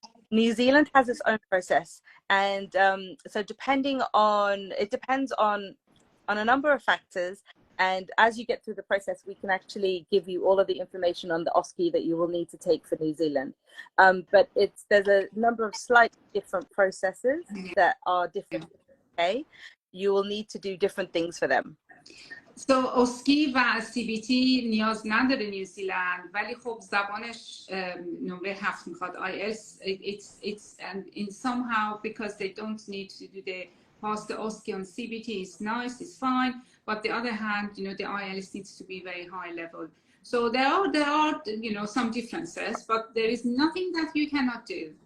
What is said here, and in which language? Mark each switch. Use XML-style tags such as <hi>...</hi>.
<en>New Zealand has its own process, and so it depends on a number of factors. And as you get through the process, we can actually give you all of the information on the OSCE that you will need to take for New Zealand. But there's a number of slightly different processes that are different. Okay, you will need to do different things for them.</en> <fa>So OSCE و CBT نیاز نداره نیوزیلند، ولی خب زبانش نمره 7 میخواد.</fa> <en>IELTS it's in somehow because they don't need to do pass the OSCE on CBT is nice, it's fine, but the other hand, the IELTS needs to be very high level. So there are some differences, but there is nothing that you cannot do.</en>